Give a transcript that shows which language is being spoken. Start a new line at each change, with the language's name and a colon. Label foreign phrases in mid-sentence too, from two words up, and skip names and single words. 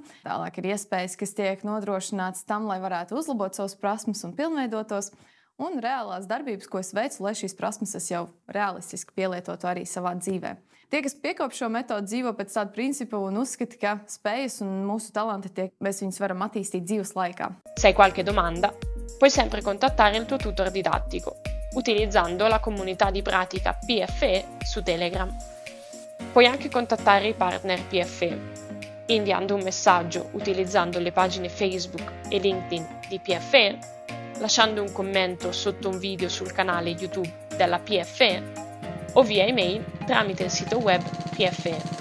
Latvian: Tālāk ir iespējas, kas tiek nodrošināts tam, lai varētu uzlabot savas prasmes un pilnveidotos, un reālās darbības, ko es veicu, lai šīs prasmes es jau realistiski pielietotu arī savā dzīvē. Tie, kas piekop šo metodu, dzīvo pēc tāda principa un uzskata, ka spējas un mūsu talanti mēs viņus varam attīstīt dzīves laikā.
Italian: Se hai qualche domanda, puoi sempre contattare il tuo tutor didattico, utilizzando la comunità di pratica PFE su Telegram. Puoi anche contattare i partner PFE, inviando un messaggio utilizzando le pagine Facebook e LinkedIn di PFE, lasciando un commento sotto un video sul canale YouTube della PFE o via email tramite il sito web PFE.